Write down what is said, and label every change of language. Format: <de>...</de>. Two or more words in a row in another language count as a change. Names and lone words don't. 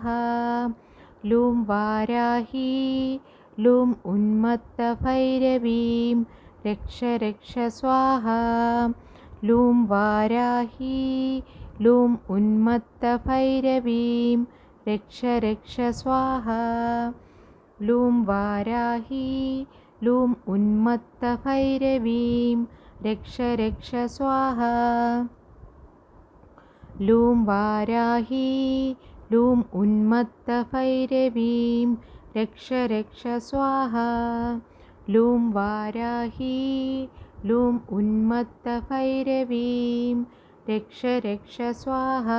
<sa>ലൂം വാരാഹി ലൂം ഉന്മത്ത ഭൈരവീം രക്ഷ രക്ഷ സ്വാഹ. ലൂം വാരാഹി ലൂം ഉന്മത്ത ഭൈരവീം രക്ഷ രക്ഷ സ്വാഹ. लूं वाराही लूं उन्मत्तभैरवीं रक्ष रक्ष स्वाहा लूं वाराही लूं उन्मत्तभैरवीं रक्ष रक्ष स्वाहा लूं वाराही लूं उन्मत्तभैरवीं रक्ष रक्ष स्वाहा</sa>